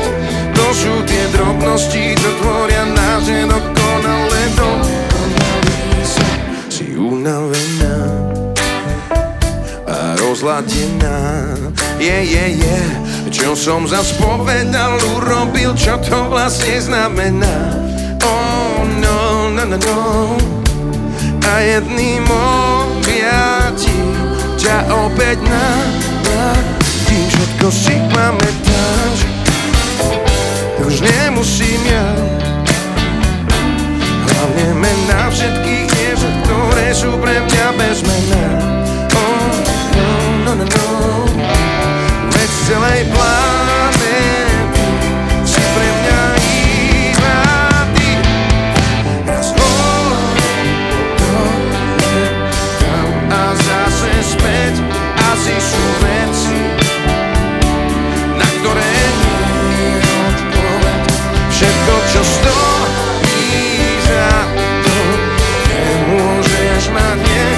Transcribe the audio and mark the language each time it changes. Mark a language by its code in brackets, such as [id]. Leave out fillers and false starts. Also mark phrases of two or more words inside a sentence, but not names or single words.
[sk] To sú tie drobnosti, čo tvoria náš nedokonalé dokonalý sa. Si unavená a rozladená. Čo som zas povedal, urobil, čo to vlastne znamená. [en] Oh, no, no, no, no. [sk] A jedným objatím ťa opäť navrátim. Všetko si pamätáš, už nemusím ja. Hlavne mená všetkých dievčat, ktoré sú pre mňa bez mená. [en] Oh, no, no, no, no. [sk] Veď z celej planéty si pre mňa iba ty. Raz tam a zase späť. Asi sú veci, na ktoré všetko, čo stojí za to, nemôžeš mať hneď.